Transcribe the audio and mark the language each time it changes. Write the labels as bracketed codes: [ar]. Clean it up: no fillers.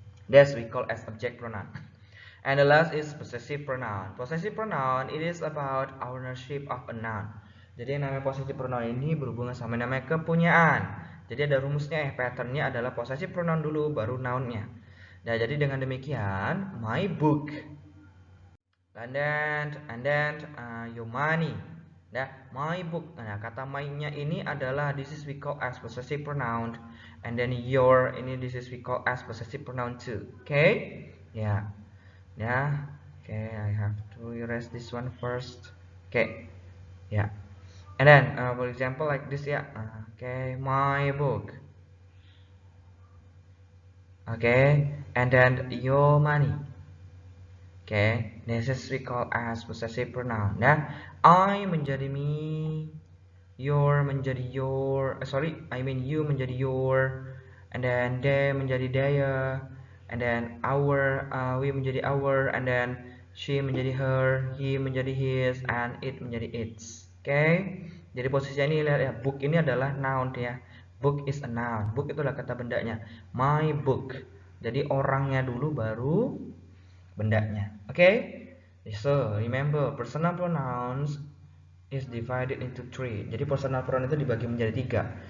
[en] That's we call as object pronoun. And the last is possessive pronoun. Possessive pronoun, it is about ownership of a noun. [id] Jadi yang namanya possessive pronoun ini berhubungan sama namanya kepunyaan. Jadi ada rumusnya, patternnya adalah possessive pronoun dulu, baru nounnya. Nah, jadi dengan demikian, my book, and then your money. [en] Nah, my book. [id] Nah, kata my-nya ini adalah [en] this is we call as possessive pronoun, and then your ini this is we call as possessive pronoun too. Okay? Ya. Yeah. Okay, I have to erase this one first. Okay. Yeah. And then, for example, like this, yeah. Okay, my book. Okay, and then your money. Okay, this is we call as possessive pronoun. [id] Nah, I menjadi me, your menjadi your. You menjadi your, and then they menjadi their, and then our, we menjadi our, and then she menjadi her, he menjadi his, and it menjadi its. Okay, jadi posisinya ini lihat ya, book ini adalah noun ya. [en] Book is a noun. [id] Book itulah kata bendanya. My book. Jadi orangnya dulu baru bendanya. [en] Okay? So remember, personal pronouns is divided into three. [id] Jadi personal pronoun itu dibagi menjadi tiga.